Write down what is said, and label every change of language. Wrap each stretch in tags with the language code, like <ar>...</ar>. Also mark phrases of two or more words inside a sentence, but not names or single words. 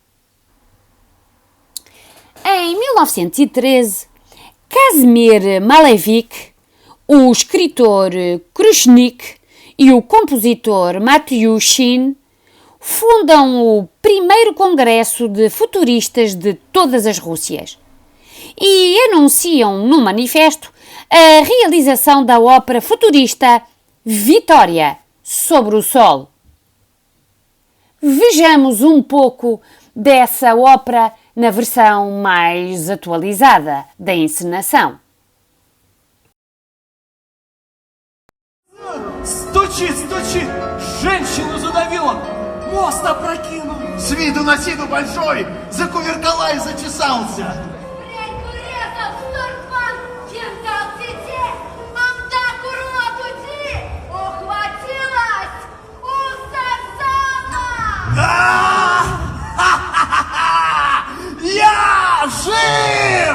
<pt>Em 1913, Kazimir Malevich, o escritor Khrushchev e o compositor Matyushin fundam o primeiro congresso de futuristas de todas as Rússias e anunciam no manifesto a realização da ópera futurista Vitória sobre o Sol. Vejamos um pouco dessa ópera na versão mais atualizada da encenação.</pt> <ru>Стучит, стучит! Женщину задавило! Мост опрокинул! С виду на сиду большой, закувыркала и зачесался. Я жив!</ru>